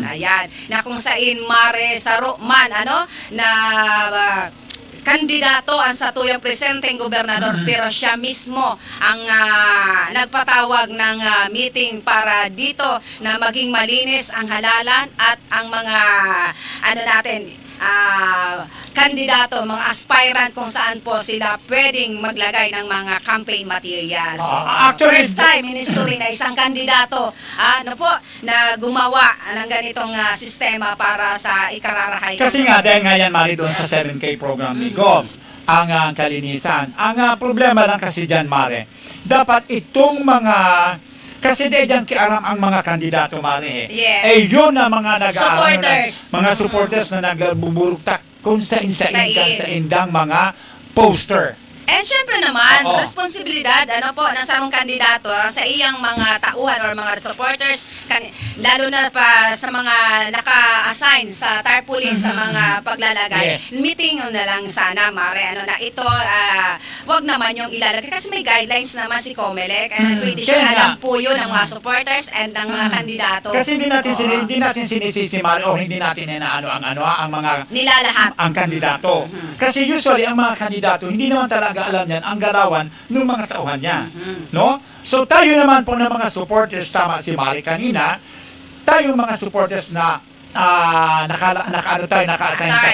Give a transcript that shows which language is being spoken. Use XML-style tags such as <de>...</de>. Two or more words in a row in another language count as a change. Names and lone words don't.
<tl>Ayan, na kung saan Mare Saro man na kandidato ang satuyang presenteng gobernador, pero siya mismo ang nagpatawag ng meeting para dito na maging malinis ang halalan at ang mga kandidato, mga aspirant kung saan po sila pwedeng maglagay ng mga</tl> <en>campaign materials.</en> <tl>So, Actually,</tl> <en>first time in history</en> <tl>na isang kandidato na gumawa ng ganitong sistema para sa ikararahay. Kasi nga, dahil nga yan, Mari, doon sa 7K program ni Gov, ang kalinisan. Ang problema lang kasi dyan, Mare, dapat itong mga, kasi dyan kiaram ang mga kandidato, Mare. Yes. Yun na mga Supporters. mga supporters na nagbuburuktak kung sa Sain. indang mga poster. And syempre naman, Oo. responsibilidad ng sarong kandidato sa iyang mga tauhan or mga supporters, lalo na pa sa mga naka-assign sa tarpaulin sa mga paglalagay. Yes. Meeting na lang sana, Mare, na ito, wag naman yung ilalagay. Kasi may guidelines naman si Comelec.</tl> <en>And I'm pretty sure</en> <tl>kaya alam nga. po yun ng mga supporters and ng mga kandidato. Kasi hindi Oo. natin sinisisi, Mare, o hindi natin inaano ang mga Nilalahat. ang kandidato. Kasi usually ang mga kandidato hindi naman talaga alam niyan ang galawan ng mga tauhan niya. No? So tayo naman po ng mga supporters, tama si Mari kanina, tayo mga supporters na naka-assign sa</tl>